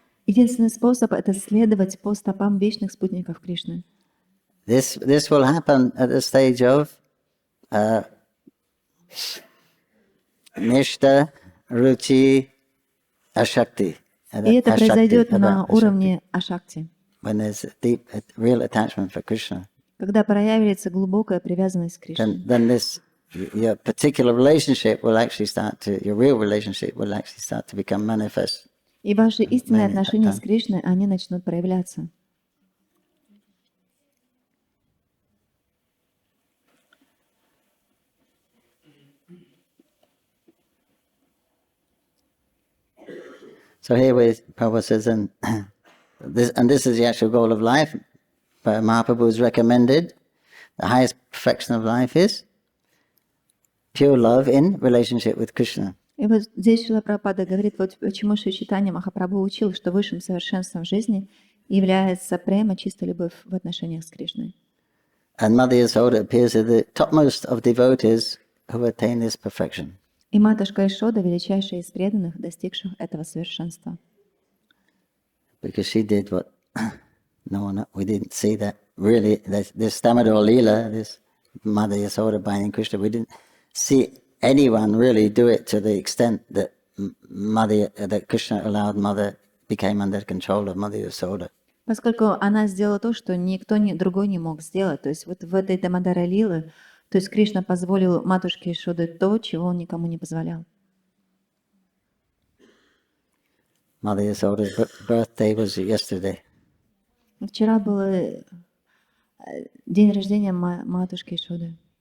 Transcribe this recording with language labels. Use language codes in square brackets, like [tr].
[ru] Единственный способ — это следовать по стопам вечных спутников Кришны. [en] This will happen at the stage of Nishta, Ruchi, Ashakti. [ru] И это произойдет на уровне ашакти, [en] when there's a deep, real attachment for Krishna. [ru] когда проявится глубокая привязанность к Кришне. [en] Then this your particular relationship will actually start to, your real relationship will actually start to become manifest. [ru] И ваши истинные отношения с Кришной, они начнут проявляться. [en] So here Prabhupada says, and this is the actual goal of life. But Mahaprabhu has recommended the highest perfection of life is pure love in relationship with Krishna. [ru] И вот здесь Шрила Прабхупада говорит, вот почему Шри Чайтанья Махапрабху учил, что высшим совершенством жизни является према, чистая любовь в отношениях с Кришной. [en] And Mother Yasoda appears as the topmost of devotees who attain this perfection. [ru] И матушка Ишода величайшая из преданных, достигших этого совершенства. [en] Because she did what we didn't see that really, this Damodar Leela, this Mother Yasoda binding Krishna, we didn't see anyone really do it to the extent that that Krishna allowed Mother, became under control of Mother Yasoda. [ru] Поскольку она сделала то, что никто другой не мог сделать, то есть вот в этой Дамодара Лилы, то есть Кришна позволил матушке Ишоде то, чего он никому не позволял. [en] Mother Yasoda's birthday was yesterday. [ru] Вчера был день рождения матушки Ишоды.